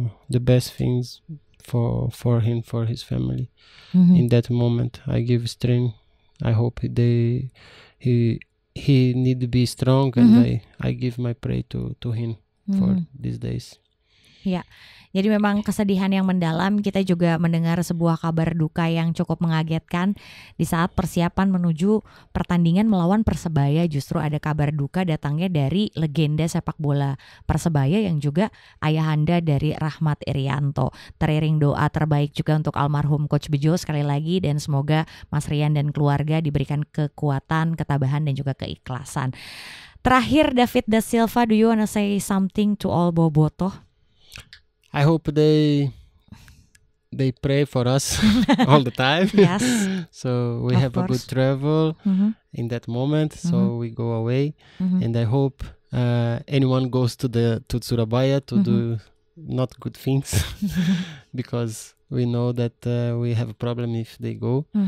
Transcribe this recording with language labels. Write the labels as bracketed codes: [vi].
[en] the best things for him, for his family. In that moment, I give strength. I hope he need to be strong, and I give my prayer to him for these days. [id] Ya, jadi memang kesedihan yang mendalam. Kita juga mendengar sebuah kabar duka yang cukup mengagetkan di saat persiapan menuju pertandingan melawan Persebaya. Justru ada kabar duka datangnya dari legenda sepak bola Persebaya yang juga ayahanda dari Rahmat Irianto. Teriring doa terbaik juga untuk almarhum Coach Bejo sekali lagi, dan semoga Mas Rian dan keluarga diberikan kekuatan, ketabahan, dan juga keikhlasan. [en] Terakhir, David Da Silva, do you wanna say something to all Bobotoh? I hope they pray for us all the time. Yes. So we Of have course. a good travel in that moment. So we go away, and I hope anyone goes to Surabaya to do not good things, because we know that we have a problem if they go.